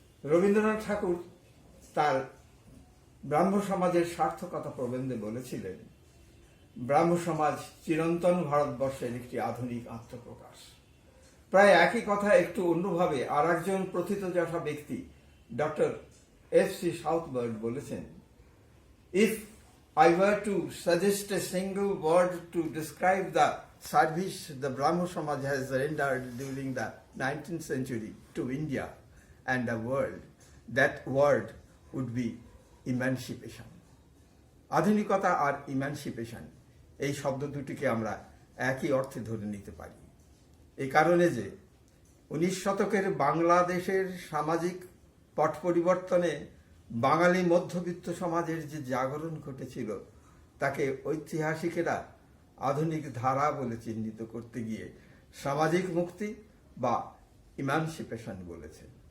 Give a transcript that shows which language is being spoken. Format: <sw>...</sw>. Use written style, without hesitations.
<bn>রবীন্দ্রনাথ ঠাকুর তার ব্রাহ্ম সমাজের সার্থকতা প্রবন্ধে বলেছিলেন, ব্রাহ্ম সমাজ চিরন্তন ভারতবর্ষের একটি আধুনিক আত্মপ্রকাশ। প্রায় একই কথা একটু অন্যভাবে আর একজন প্রথিতযশা ব্যক্তি ডক্টর এফ.সি.</bn> <en>Southbird বলেছেন, if I were to suggest a single word to describe the service the Brahmo Samaj has rendered during the 19th century to India and the world, that word would be emancipation.</en> <bn>আধুনিকতা আর emancipation এই শব্দ দুটিকে আমরা একই অর্থে ধরে নিতে পারি। এই কারণে যে 19 শতকের বাংলাদেশের সামাজিক পট পরিবর্তনে বাঙালি মধ্যবিত্ত সমাজের যে জাগরণ ঘটেছিল তাকে ঐতিহাসিকেরা আধুনিক ধারা বলে চিহ্নিত করতে গিয়ে সামাজিক মুক্তি বা ইমানসিপেশন বলেছেন।</bn>